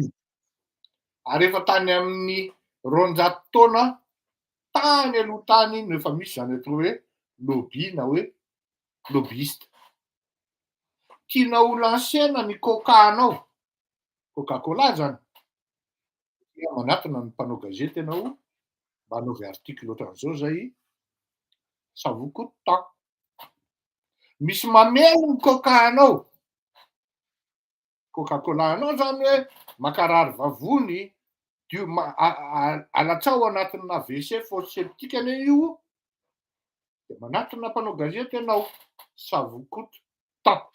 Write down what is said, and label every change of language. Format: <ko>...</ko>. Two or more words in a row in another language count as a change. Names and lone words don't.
<mg>Ary efa tany amin'ny 200 taona tany aloha tany no efa misy zany atao hoe lobby na hoe lobbyiste. Tianao ho lansena ny coca anao, Coca Cola zany, dia manatona ny mpanao gazety ianao mba hanaovy article ohatran'izao zay</mg> <fr>ça vous coûte tant.</fr> <mg>Misy mameno ny coca anao, Coca Cola anao zany hoe mankarary vavony Dio alatsao anatina WC septika anie io, de manatona mpanao gazety ianao, savokoto tapo.</mg>